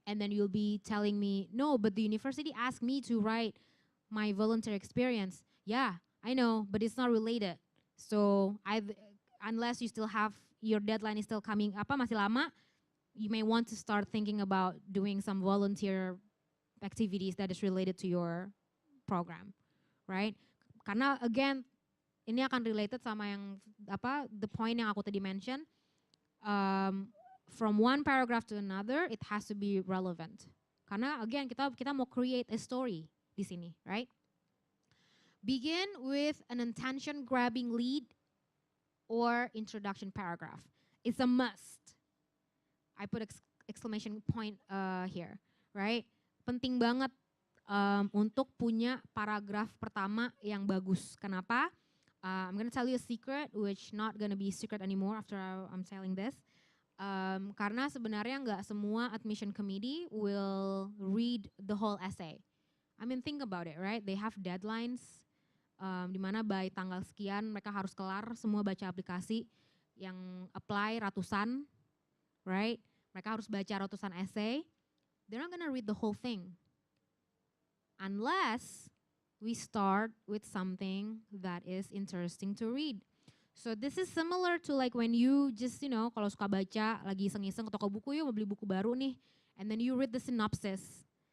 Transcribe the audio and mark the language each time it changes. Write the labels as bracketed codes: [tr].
[en] And then you'll be telling me, no, but the university asked me to write my volunteer experience. Yeah, I know, but it's not related. So unless you still have your deadline is still coming [id] masih lama, [en] you may want to start thinking about doing some volunteer activities that is related to your program, right? [id] Karena again ini akan related sama yang [en] the point [id] yang aku tadi mention. [en] From one paragraph to another, it has to be relevant. Karena again [id] kita mau [en] create a story [id] di sini, [en] right? Begin with an attention-grabbing lead or introduction paragraph. It's a must. I put exclamation point here, right? [id] Penting banget untuk punya paragraf pertama yang bagus. Kenapa? [en] I'm gonna tell you a secret, which not gonna be a secret anymore after I'm telling this. [id] Karena sebenarnya nggak semua [en] admission committee will read the whole essay. I mean, think about it, right? They have deadlines. [id] Di mana by tanggal sekian mereka harus kelar semua baca aplikasi yang apply ratusan, right? Mereka harus baca ratusan essay. [en] They're not gonna read the whole thing unless we start with something that is interesting to read. So this is similar to like when you just [id] kalau suka baca lagi iseng-iseng ke toko buku, yuk mau beli buku baru nih, [en] and then you read the synopsis.